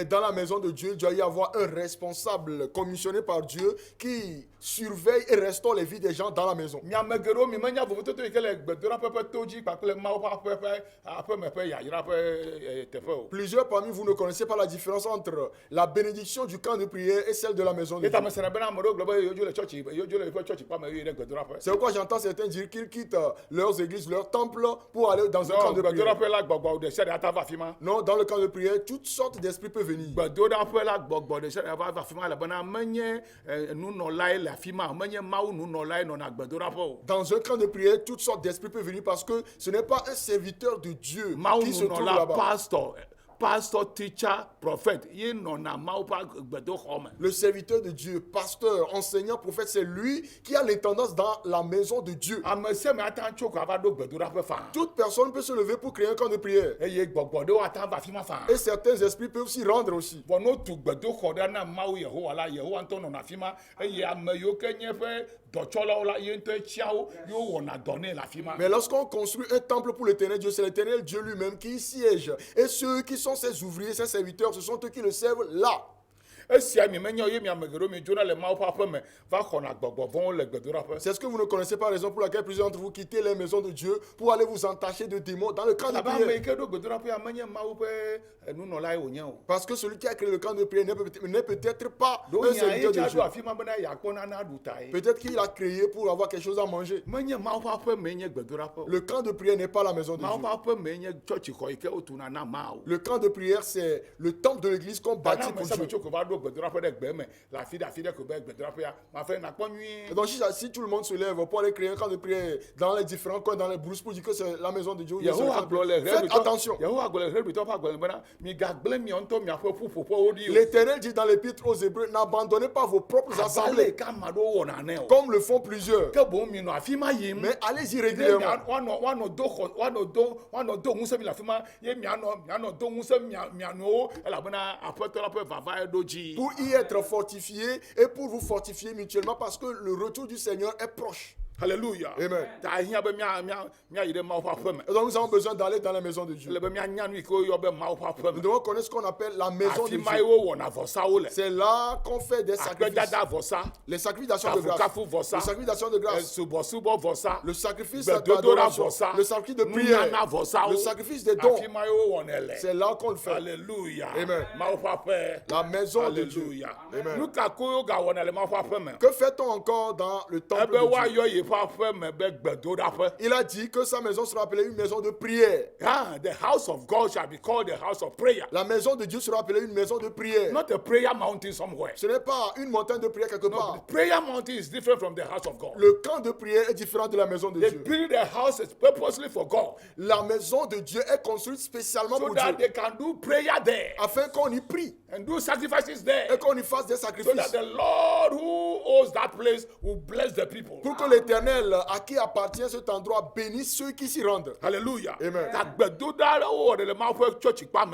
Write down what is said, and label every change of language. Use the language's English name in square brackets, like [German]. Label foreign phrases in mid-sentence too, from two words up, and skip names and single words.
[French] Mais dans la maison de Dieu, il doit y avoir un responsable commissionné par Dieu qui surveille et restaure les vies des gens dans la maison. [Ewe] miame geɖewo mi menya vovototo yi ke le gbedoɖaƒe ƒe to dzi kpakple mawu ƒe aƒeme ƒe yayra ƒe teƒe o. [French] Plusieurs parmi vous ne connaissez pas la différence entre la bénédiction du camp de prière et celle de la maison de [Ewe] eta [French] Dieu. [Ewe] me sena bena ame ɖewo gblɔ be yewodzo le tsɔtsi yewodzo le woƒe tsɔtsi ƒe ame yi ɖe gbedoɖaƒe. [French] C'est pourquoi j'entends certains dire qu'ils quittent leurs églises, leurs temples pour aller dans un camp non de prière. [Ewe] gbedoɖaƒe la gbɔgbɔ ɖe sia ɖe ata va afi ma. [French] Non, dans le camp de prière, toutes sortes d'esprits peuvent venir. [Ewe] gbedoɖaƒe la gbɔgbɔ ɖe sia ɖe va afi ma elabena menye nunɔlae le afi ma menye mawu nunɔlae nɔna gbedoɖaƒe o. [French] Dans un camp de prière, toutes sortes d'esprits peuvent venir parce que ce n'est pas un serviteur de Dieu [Ewe] mawu [French] qui se trouve [Ewe] nunɔla [French] là-bas. [English] pastor teacher prophet [Ewe] ye nɔna mawu ƒe gbedoxɔ me. [French] Le serviteur de Dieu, pasteur, enseignant, prophète, c'est lui qui a l'intendance dans la maison de Dieu. [Ewe] ame sia ame ata tso ko ava ɖo gbedoɖaƒe faa. [French] Toute personne peut se lever pour créer un camp de prière. [Ewe] eye gbɔgbɔ ɖewo ata va afi ma faa. [French] Et certains esprits peuvent s'y rendre aussi. [Ewe] vɔ no tu gbedoxɔ ɖe na mawu yehowa la yehowa ŋutɔ nɔna afi ma eye ame yiwo ke nye ƒe dɔtsɔlawo la ye ŋutɔ tsiawo yewo wɔna dɔ nɛ le afi ma. [French] Mais lorsqu'on construit un temple pour l'éternel Dieu, c'est l'éternel Dieu lui-même qui y siège. Et ceux qui sont ses ouvriers, ses serviteurs, ce sont eux qui le servent là. [Ewe] esia mi menye ye mi ame geɖewo mi dzona le mawu ƒe aƒe me va xɔna gbɔgbɔ vɔwo le gbedoɖaƒe. [French] C'est ce que vous ne connaissez pas, raison pour laquelle plusieurs d'entre vous quittez les maisons de Dieu pour aller vous entacher de démons dans le camp de [Ewe] abe ame yi [French] prière. [Ewe] ke ɖo gbedoɖaƒea menye mawu ƒe nunɔlae wònye o. [French] Parce que celui qui a créé le camp de prière n'est peut-être pas [Ewe] ɖo [French] un [Ewe] nya ye [French] serviteur de [Ewe] tsa [French] Dieu. [Ewe] ɖo afi ma bena yeakpɔ nane aɖu ta ye. [French] Peut-être qu'il a créé pour avoir quelque chose à manger. [Ewe] menye mawu ƒe aƒe me nye gbedoɖaƒe o. [French] Le camp de prière n'est pas la maison de [Ewe] mawu [French] Dieu. [Ewe] ƒe aƒe me nye tsɔtsixɔ yi ke wotuna na mawu. [French] Le camp de prière, c'est le temple de l'église qu'on bâtit [Ewe] Bana [French] pour [Ewe] me sa me [French] Dieu. [Ewe] tso ko va ɖo gbedoɖaƒe ɖe gbe me le afi ɖe ko be gbedoɖaƒea mafe nakpɔ nyuie. [French] Et donc, si tout le monde se lève pour aller créer un camp de prière dans les différents coins, dans les brousses, pour dire que c'est la maison de Dieu, c'est le [Ewe] yehowa [French] camp de [Ewe] gblɔ le [French] prière. Faites attention. [Ewe] yehowa gblɔ le hebritɔ ƒe agbalẽ bena migagblẽ miawo ŋutɔ miaƒe ƒuƒoƒewo ɖi o. [French] L'Éternel dit dans l'épître aux Hébreux, n'abandonnez pas vos propres assemblée assemblées, [Ewe] ka ame aɖewo wɔna ne o. [French] comme le font plusieurs. [Ewe] ke boŋ minɔ afi ma yim. [French] Mais allez-y [Ewe] ne [French] régulièrement. [Ewe] woanɔ do ŋusẽ mi le afi ma ye mianɔ do ŋusẽ mianɔwo elabena aƒetɔ la ƒe vava ɖo dzi. [French] Pour y être fortifiés et pour vous fortifier mutuellement parce que le retour du Seigneur est proche. Alléluia. Amen. [Ewe] Ta hiã be miayi ɖe mawu ƒe aƒe me. [French] Et donc nous avons besoin d'aller dans la maison de Dieu. [Ewe] ele be mianya nu yi ke woyɔ be mawu ƒe aƒe [French] Nous [Ewe] me. [French] devons connaître ce qu'on appelle la maison de [Ewe] afi ma [French] Dieu. [Ewe] ye wɔna vɔsawo le. [French] C'est là qu'on fait des sacrifices. [Ewe] akpedada vɔsa. [French] Les sacrifices d'action de grâce. [Ewe] kafukafu vɔsa. [French] Le sacrifice d'action de grâce. [Ewe] subɔsubɔ vɔsa. [French] Le sacrifice [Ewe] gbedodoɖa [French] d'adoration. [Ewe] vɔsa. [French] Le sacrifice de prière. [Ewe] nunana vɔsawo. [French] Le sacrifice des dons. [Ewe] afi ma ye wowɔnɛ le. [French] C'est là qu'on le fait. Alléluia. Amen. [Ewe] mawu ƒe aƒe. [French] La maison de Dieu. Alléluia. Amen. [Ewe] nu ka ko gawɔna le mawu ƒe aƒe me. [French] Que fait-on encore dans le temple [Ewe] ebe [French] de Dieu? [Ewe] woayɔ yeƒe aƒe me be gbedoɖaƒe. [French] Il a dit que sa maison sera appelée une maison de prière. [English] Ah, the house of God shall be called the house of prayer. [French] La maison de Dieu sera appelée une maison de prière. [English] Not a prayer mountain somewhere. [French] Ce n'est pas une montagne de prière quelque [English] No, [French] part. [English] the prayer mountain is different from the house of God. [French] Le camp de prière est différent de la maison de [English] They [French] Dieu. [English] build the house purposely for God, [French] La maison de Dieu est construite spécialement [English] so [French] pour [English] that [French] Dieu, [English] they can do prayer there [French] afin qu'on y prie [English] and do sacrifices [French] et [English] there, [French] qu'on y fasse des [English] so that [French] sacrifices. [English] the Lord who owns that place will bless the people. [French] Pour que l'Éternel, à qui appartient cet endroit, bénisse ceux qui s'y rendent. [English] Hallelujah. Amen. [Ewe] Ka gbedoɖa ɖewo wɔ ɖe le Mawu ƒe tsɔtsikpa me